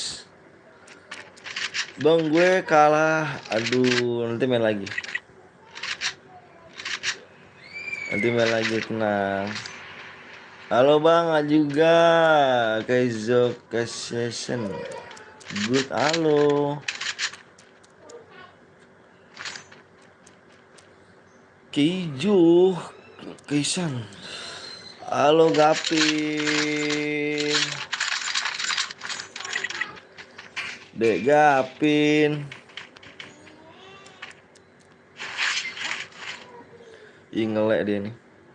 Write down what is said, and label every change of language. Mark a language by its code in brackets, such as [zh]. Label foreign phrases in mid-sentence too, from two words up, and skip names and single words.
[id] Bang gue kalah. Aduh, nanti main lagi. Tenang. Halo bang, juga Kaizo Session. Good, halo. Keijo Kaisan. Halo Gapin. Dek Gapin. Ih ngelek dia nih.